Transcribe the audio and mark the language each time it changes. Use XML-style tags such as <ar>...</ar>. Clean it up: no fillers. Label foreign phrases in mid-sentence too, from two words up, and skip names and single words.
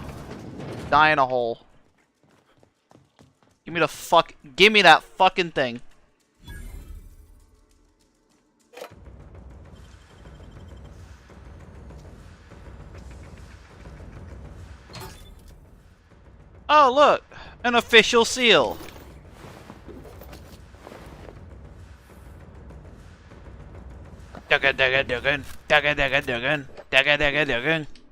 <en>Die in a hole. Give me the fuck... Give me that fucking thing. Oh, look! An official seal! Duggan, duggan, duggan. Duggan, duggan, duggan. Duggan, duggan, duggan.</en>